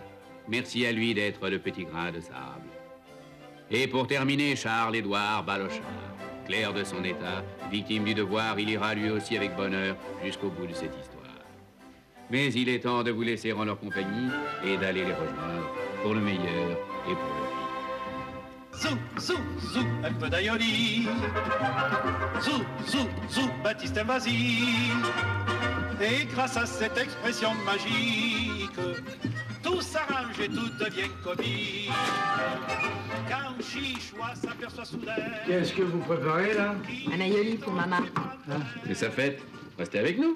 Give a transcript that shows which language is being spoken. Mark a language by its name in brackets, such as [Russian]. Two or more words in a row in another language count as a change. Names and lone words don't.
[French] Merci à lui d'être le petit grain de sable. Et pour terminer, Charles-Édouard Balochard, clerc de son état, victime du devoir, il ira lui aussi avec bonheur jusqu'au bout de cette histoire. Mais il est temps de vous laisser en leur compagnie et d'aller les rejoindre pour le meilleur et pour le pire. Zou, zou, zou, un peu d'aïoli. Zou, zou, zou, Baptiste Invasi. Et grâce à cette expression magique, tout s'arrange et tout devient comique. Quand Chichoua s'aperçoit soudain... Qu'est-ce que vous préparez, là? Un aïoli pour maman. Et ça fait, restez avec nous.